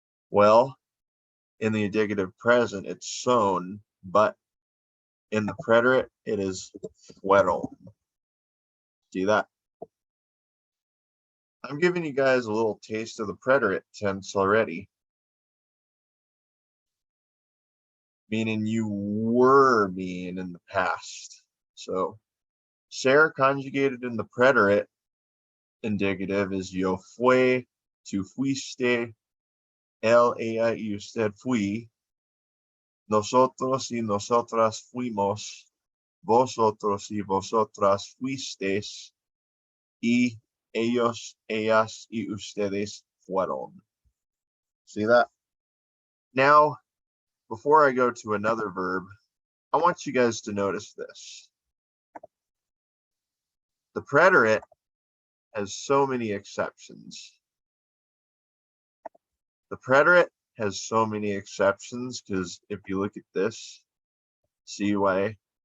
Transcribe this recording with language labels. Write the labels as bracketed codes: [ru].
[en] Well, in the indicative present, it's son, but in the preterite, it is fueron. See that? I'm giving you guys a little taste of the preterite tense already, meaning you were being in the past. So, ser conjugated in the preterite indicative is [es] yo fue, tu fuiste, él, ella, y usted fui, nosotros y nosotras fuimos, vosotros y vosotras fuisteis, y ellos, ellas, y ustedes fueron. [en] See that? Now, before I go to another verb, I want you guys to notice this. The preterite has so many exceptions. The preterite has so many exceptions because if you look at this, see why?